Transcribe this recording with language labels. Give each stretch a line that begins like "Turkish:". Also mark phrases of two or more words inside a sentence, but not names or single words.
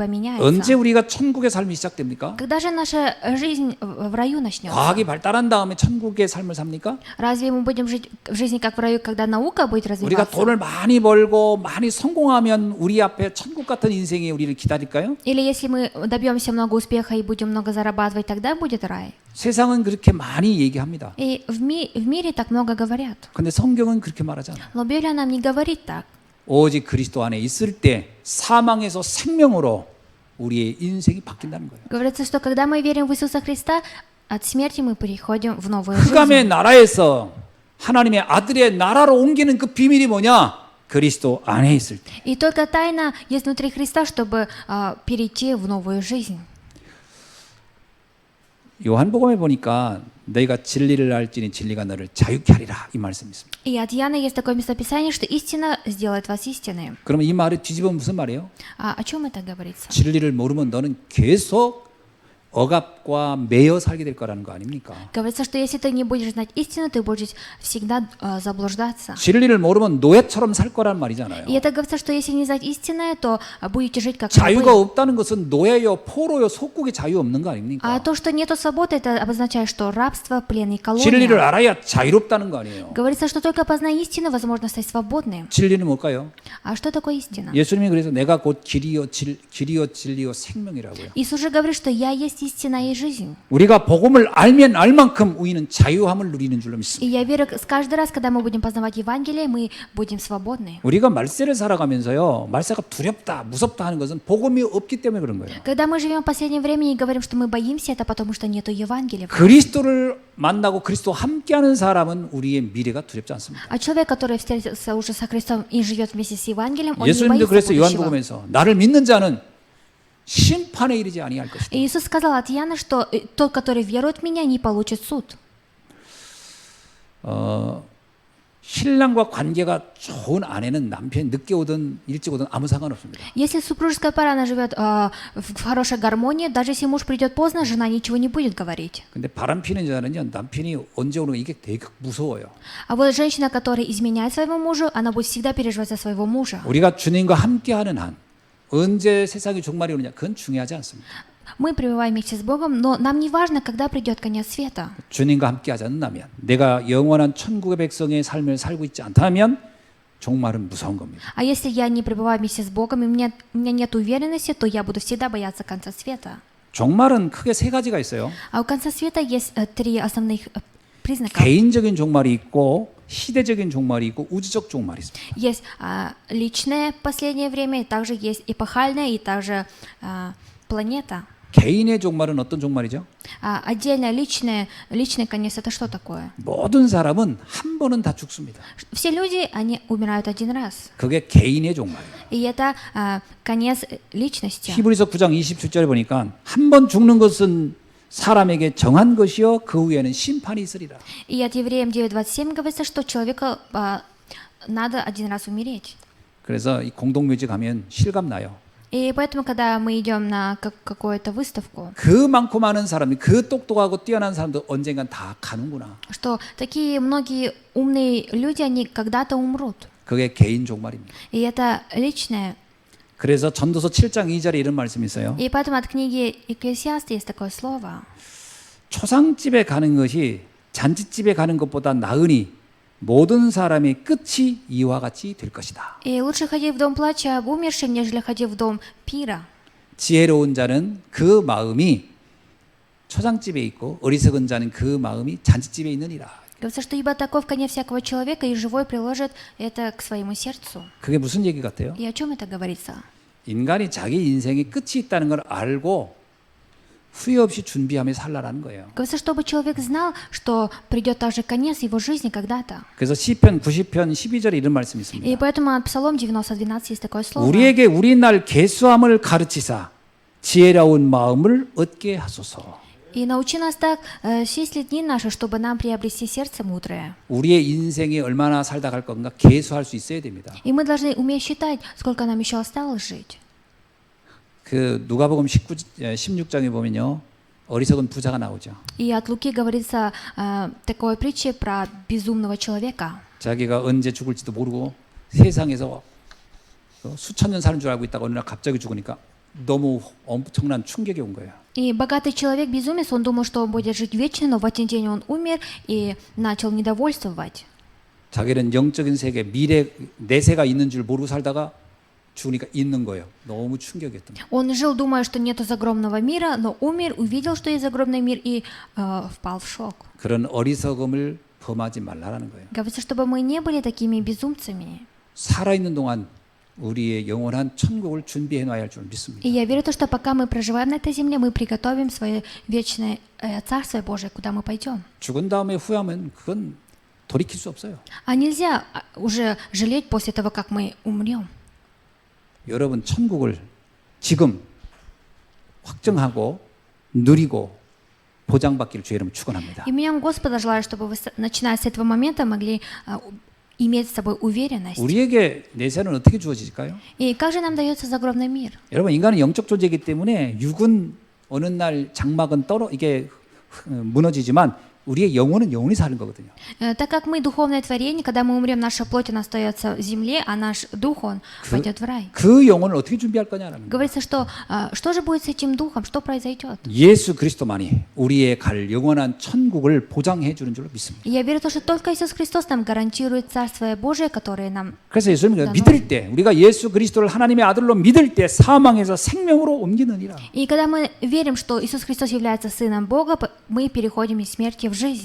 Korean: 언제
Russian: меняется.
Korean: 우리가 천국의 삶이 시작됩니까?
Russian: Когда же наша жизнь в раю начнется?
Korean: 과학이 발달한 다음에 천국의 삶을 삽니까?
Russian: Разве мы будем жить в жизни как в раю, когда наука будет
Korean: 우리가
Russian: развиваться?
Korean: 돈을 많이 벌고 많이 성공하면 우리 앞에 천국 같은 인생이 우리를 기다릴까요?
Russian: Или если мы добьемся много успеха и будем много зарабатывать, тогда будет рай?
Korean: 세상은 그렇게 많이 얘기합니다.
Russian: И в мире так много говорят.
Korean: 근데 성경은 그렇게 말하지 않아요.
Russian: Но Библия нам не говорит так.
Korean: 오직 그리스도 안에 있을 때 사망에서 생명으로 우리의 인생이 바뀐다는 거예요.
Russian: Говорится, что когда мы верим в Иисуса Христа, от смерти мы переходим в новую
Korean: 흑암의
Russian: жизнь.
Korean: 나라에서 하나님의 아들의 나라로 옮기는 그 비밀이 뭐냐? 그리스도 안에 있을 때.
Russian: И только тайна есть внутри Христа, чтобы перейти в новую жизнь.
Korean: 요한복음에 보니까 너희가 진리를 알지니 진리가 너를 자유케 하리라 이 말씀이 있습니다.
Russian: И от Иоанна есть такое местописание, что истина сделает вас истинными.
Korean: 그러면 이 말을 뒤집으면 무슨 말이에요?
Russian: О чем это говорится?
Korean: 진리를 모르면 너는 계속 억압과 매여 살게 될 거라는 거 아닙니까?
Russian: Говорится, что если ты не будешь знать истину, ты будешь всегда заблуждаться.
Korean: 진리를 모르면 노예처럼 살 거란 말이잖아요.
Russian: И это говорится, что если не знать истинное, то будете жить как
Korean: 자유가
Russian: рабы.
Korean: 없다는 것은 노예요, 포로요, 속국의 자유 없는 거
Russian: А
Korean: 아닙니까?
Russian: то, что нету свободы, это обозначает, что рабство, плен и
Korean: 진리를
Russian: колония.
Korean: 알아야 자유롭다는 거 아니에요.
Russian: Говорится, что только познай истину, возможно стать свободным.
Korean: 진리는 뭘까요?
Russian: А что такое истина?
Korean: 예수님이 그래서 내가 곧 길이요 진리요 생명이라고요.
Russian: Иисус же говорит, что я есть истина и жизнь.
Korean: 우리가 복음을 알면 알 만큼 우리는 자유함을 누리는 줄로
Russian: И
Korean: 믿습니다.
Russian: я верю, каждый раз, когда мы будем познавать Евангелие, мы будем свободны.
Korean: 우리가 말세를 살아가면서요, 말세가 두렵다, 무섭다 하는 것은 복음이 없기 때문에 그런 거예요.
Russian: Когда мы живем в последнее время и говорим, что мы боимся, это потому что нету Евангелия.
Korean: 그리스도를 만나고 그리스도와 함께하는 사람은 우리의 미래가 두렵지 않습니다.
Russian: А человек, который встретился уже со Христом и живет вместе с Евангелием, он не
Korean: 예수님도
Russian: боится
Korean: 그래서
Russian: будущего.
Korean: 요한복음에서 나를 믿는 자는 심판에 이르지 아니할 것이다.
Russian: И Иисус сказал от Иоанна, что тот, который верует в Меня, не получит суд.
Korean: 신랑과 관계가 좋은 아내는 남편이 늦게 오든 일찍 오든 아무 상관없습니다.
Russian: Если супружеская пара, она живет в хорошей гармонии, даже если муж придет поздно, жена ничего не будет говорить.
Korean: 근데 바람 피는 자는요, 남편이 언제 오는 거 이게 되게 무서워요.
Russian: А вот женщина, которая изменяет своему мужу, она будет всегда переживать за своего мужа.
Korean: 우리가 주님과 함께하는 한 언제 세상이 종말이 오느냐 그건 중요하지 않습니다.
Russian: Мы пребываем вместе с Богом, но нам не важно, когда придет конец света.
Korean: 주님과 함께하지 않는다면 내가 영원한 천국의 백성의 삶을 살고 있지 않다면 종말은 무서운 겁니다.
Russian: А если я не пребываю вместе с Богом, и у меня нет уверенности, то я буду всегда бояться конца света.
Korean: 종말은 크게 세 가지가 있어요.
Russian: А у конца света есть три основных признака.
Korean: 개인적인 종말이 있고 시대적인 종말이 있고 우주적 종말이 있습니다.
Russian: Есть личное последнее время, и также есть эпохальное, и также планета.
Korean: 개인의 종말은 어떤 종말이죠?
Russian: Отдельно личный конец это что такое?
Korean: 모든 사람은 한 번은 다 죽습니다.
Russian: Все люди, они умирают один раз.
Korean: 그게 개인의 종말이에요.
Russian: И это конец личности.
Korean: 히브리서 9장 27절에 보니까 한 번 죽는 것은 사람에게 정한 것이요 그 후에는 심판이 있으리라.
Russian: И от Евреям 9:27 говорится, что человеку надо один раз умереть.
Korean: 그래서 이 공동묘지 가면 실감 나요.
Russian: И поэтому, когда мы идем на какую-то выставку,
Korean: 그 많고 많은 사람이 그 똑똑하고 뛰어난 사람도 언젠간 다 가는구나.
Russian: что такие многие умные люди, они когда-то умрут.
Korean: 그게 개인 종말입니다.
Russian: И это личное.
Korean: 그래서 전도서 7장 2절에 이런 말씀이 있어요.
Russian: И поэтому от книги Экклесиаста есть такое слово.
Korean: 초상집에 가는 것이 잔치집에 가는 것보다 나으니 모든 사람의 끝이 이와 같이 될 것이다.
Russian: И лучше ходить в дом плача об умершем, нежели ходить в дом пира.
Korean: 지혜로운 자는 그 마음이 초상집에 있고 어리석은 자는 그 마음이 잔치집에 있느니라.
Russian: Говорится, что ибо таков конец всякого человека, и живой приложит это к своему сердцу.
Korean: 그게 무슨 얘기 같아요?
Russian: И о чем это говорится?
Korean: 인간이 자기 인생에 끝이 있다는 걸 알고 후회 없이 준비하며 살라라는 거예요.
Russian: Говорится, чтобы человек знал, что придет также конец его жизни когда-то.
Korean: 그래서 시편 90편 12절에 이런 말씀이
Russian: И
Korean: 있습니다.
Russian: поэтому от Псалом 90:12 есть такое слово.
Korean: 우리에게 우리 날 계수함을 가르치사 지혜로운 마음을 얻게 하소서.
Russian: И научи нас так числить дни наши, чтобы нам приобрести сердце мудрое.
Korean: 우리의 인생이 얼마나 살다 갈 건가 계수할 수 있어야 됩니다.
Russian: И мы должны уметь считать, сколько нам еще осталось жить.
Korean: 그 누가복음 16장에 보면요. 어리석은 부자가 나오죠.
Russian: И от Луки говорится такой притчи про безумного человека.
Korean: 자기가 언제 죽을지도 모르고 세상에서 수천 년 사는 줄 알고 있다가 어느 날 갑자기 죽으니까 너무 엄청난 충격이 온 거예요.
Russian: И богатый человек, безумец, он думал, что он будет жить вечно, но в один день он умер и начал недовольствовать.
Korean: 자기는 영적인 세계, 미래, 내세가 있는 줄 모르고 살다가 죽으니까 있는 거예요. 너무 충격이었던 거예요.
Russian: Он жил, думая, что нету загробного мира, но умер, увидел, что есть загробный мир и впал в шок.
Korean: 그런 어리석음을 범하지 말라라는 거예요.
Russian: Говорится, чтобы мы не были такими безумцами.
Korean: 살아있는 동안 우리의 영원한 천국을 준비해 놔야 할 줄 믿습니다.
Russian: И я верю в то, что пока мы проживаем на этой земле, мы приготовим свое вечное Царствие Божие, куда мы пойдем.
Korean: 죽은 다음에 후회하면 그건 돌이킬 수 없어요.
Russian: А нельзя уже жалеть после того, как мы умрем.
Korean: 여러분 천국을 지금 확정하고 누리고 보장받기를 주의 이름으로 축원합니다.
Russian: Именем Господа желаю, чтобы вы, начиная с этого момента, могли иметь с собой уверенность.
Korean: 우리에게 내세는 어떻게 주어질까요?
Russian: И как же нам дается загробный мир?
Korean: 여러분 인간은 영적 존재이기 때문에 육은 어느 날 장막은 이게 무너지지만 우리의 영혼은 영원히 사는 거거든요.
Russian: Так как мы духовное творение, когда мы умрем, наша плоть она остается в земле, а наш дух он пойдет в рай.
Korean: 그 영혼을 어떻게 준비할 거냐라는 거예요.
Russian: Говорится, что же будет с этим духом, что произойдет?
Korean: 예수 그리스도만이 우리의 갈 영원한 천국을 보장해 주는 줄로 믿습니다.
Russian: И я верю в то, что только Иисус Христос нам гарантирует Царствие Божие, которое нам.
Korean: 그래서 예수님이 믿을 때 우리가 예수 그리스도를 하나님의 아들로 믿을 때 사망에서 생명으로 옮기느니라.
Russian: И когда мы верим, что Иисус Христос является Сыном Бога, мы переходим из смерти в жизнь.